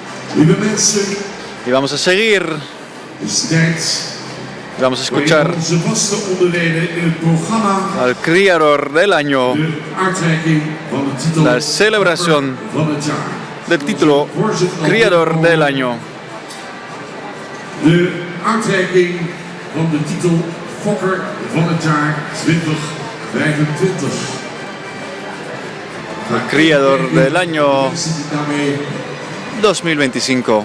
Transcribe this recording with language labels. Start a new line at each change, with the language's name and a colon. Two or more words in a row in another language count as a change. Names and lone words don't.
Dutch: Lieve mensen,
Spanish: Y vamos a seguir,
Dutch: het is tijd
Spanish: vamos a
Dutch: voor
Spanish: escuchar
Dutch: onze vaste onderdelen in het programma.
Spanish: al Criador del Año,
Dutch: De uitreiking van de titel
Spanish: la celebración
Dutch: van het jaar.
Spanish: del título Criador del Año.
Dutch: De uitreiking van de titel Fokker van het jaar 2025.
Spanish: El Criador del Año
Dutch: Mensen die daarmee
Spanish: 2025.